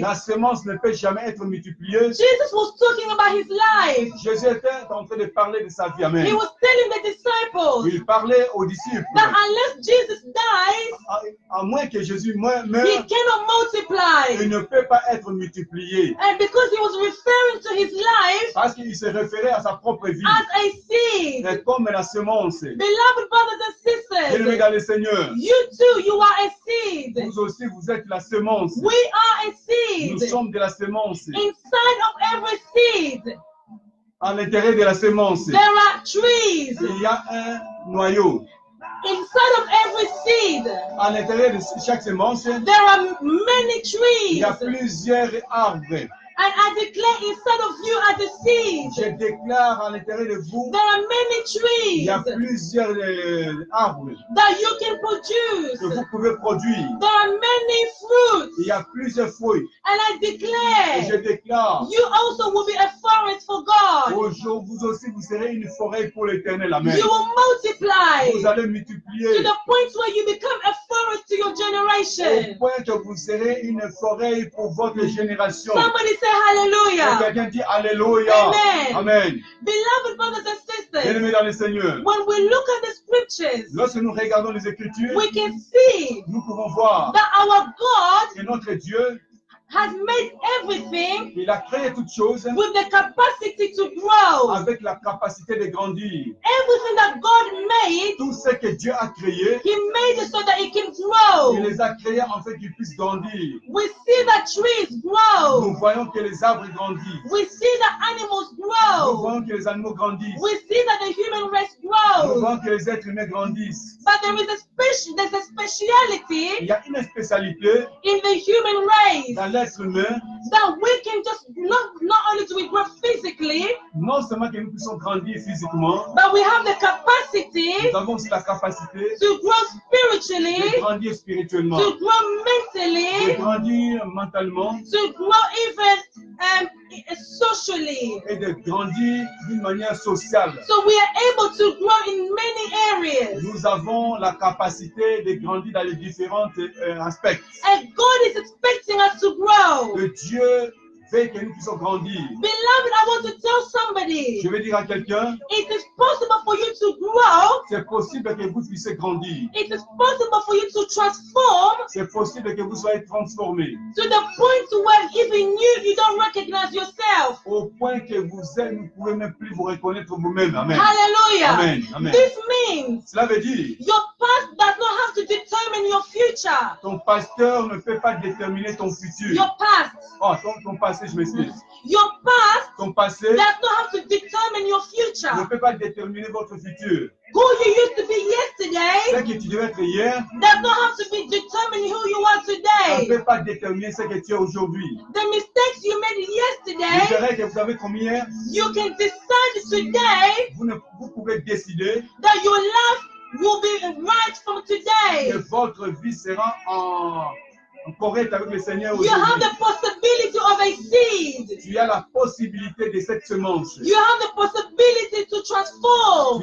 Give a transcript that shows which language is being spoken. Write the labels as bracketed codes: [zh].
[fr] la sémence ne peut jamais être multipliée. [en] Jesus was talking about his life. [fr] Jésus était en train de parler de sa vie. Amen. [en] He was telling the disciples [fr] Il parlait aux disciples, [en] that unless Jesus dies, [fr] à moins que Jésus meure, [en] he cannot [fr] il ne peut pas être multiplié. [en] And because he was referring to his life [fr] Parce qu'il se référait à sa propre vie. [en] as a seed, [fr] Et comme la sémence, [en] beloved brothers and [fr] bien-aimés [en] sisters, [fr] dans le Seigneur, [en] you too, you are a seed. [fr] vous aussi, vous êtes la sémence. [en] We are a [fr] Nous [en] seed. [fr] sommes de la sémence. [en] Inside of every seed, [fr] À l'intérieur de la sémence, [en] there are trees. [fr] il y a un noyau. [en] Inside of every seed, [fr] À l'intérieur de chaque sémence, [en] there are many [fr] il y a [en] trees. [fr] plusieurs arbres. [en] And I declare inside of you are the seeds. [fr] Je déclare à l'intérieur de vous, [en] There are many [fr] il y a [en] trees [fr] plusieurs arbres [en] that you can [fr] que [en] produce. [fr] vous pouvez produire. [en] There are many fruits. [fr] Il y a plusieurs fruits. [en] And I [fr] Et je [en] declare [fr] déclare, [en] you also will be a forest for God. [fr] aujourd'hui, vous aussi, vous serez une forêt pour l'Éternel. Amen. [en] You will multiply [fr] Vous allez [en] to [fr] multiplier [en] the point where you become a forest to your [fr] au [en] generation. [fr] point que vous serez une forêt pour votre génération. [en] Somebody say [fr] Et [en] hallelujah. [fr] quelqu'un dit Alléluia. Amen. Amen. [en] Beloved brothers and sisters, [fr] Bien-aimés dans le Seigneur, [en] when we look at the scriptures, [fr] lorsque nous regardons les Écritures, [en] we can see [fr] nous pouvons voir [en] that our God [fr] que notre Dieu [en] has made everything [fr] Il a créé toutes choses [en] with the capacity to grow. [fr] avec la capacité de grandir. [en] Everything that God made, [fr] Tout ce que Dieu a créé, [en] He made it so that it can grow. [fr] il les a créés en fait qu'ils puissent grandir. [en] We see that trees [fr] Nous [en] grow. [fr] voyons que les arbres grandissent. [en] We see that animals [fr] Nous [en] grow. [fr] voyons que les animaux grandissent. [en] We see that the human race [fr] Nous [en] grows. [fr] voyons que les êtres humains grandissent. [en] But there is there's a [fr] Il [en] speciality [fr] y a une spécialité [en] in the human race [fr] dans l'être humain, [en] that we can just not only do we grow physically, [fr] non seulement que nous puissions grandir physiquement, [en] but we have the capacity [fr] nous avons aussi la capacité [en] to grow [fr] de [en] spiritually, [fr] grandir spirituellement, [en] to grow [fr] de [en] mentally, [fr] grandir mentalement [en] to grow even socially. [fr] et de grandir d'une manière sociale. [en] So we are able to grow in many areas. [fr] Nous avons la capacité de grandir dans les différents aspects. [en] And God is expecting us to grow. [fr] Que Dieu veut que nous puissions grandir. [en] Beloved, I want to tell somebody, [fr] Je vais dire à quelqu'un, [en] it is possible for you to grow. [fr] c'est possible que vous puissiez grandir. [en] It is possible for you to transform [fr] C'est possible que vous soyez transformés [en] to the point where even you don't recognize yourself. [fr] au point que vous ne pouvez même plus vous reconnaître vous-même. Amen. Hallelujah. Amen. Amen. [en] This means [fr] Cela veut dire, [en] your past does not have to determine your future. [fr] ton pasteur ne peut pas déterminer ton futur. [en] Your past. [fr] Oh, ton passé, je m'excuse. [en] Your past [fr] Ton passé [en] does not have to determine your [fr] ne [en] future. [fr] peut pas déterminer votre futur. [en] Who you used to be [fr] Ce [en] yesterday [fr] que tu devais être hier [en] does not have to be determine who you are [fr] ne [en] today. [fr] peut pas déterminer ce que tu es aujourd'hui. [en] The mistakes you made [fr] Les [en] yesterday, [fr] erreurs que vous avez commis hier, [en] you can decide today [fr] vous pouvez décider [en] that your life will be right from [fr] que [en] today. [fr] votre vie sera en correcte avec le Seigneur [en] You have [fr] aujourd'hui. [en] the possibility of a seed. [fr] Tu as la possibilité de cette semence. [en] You have the possibility to transform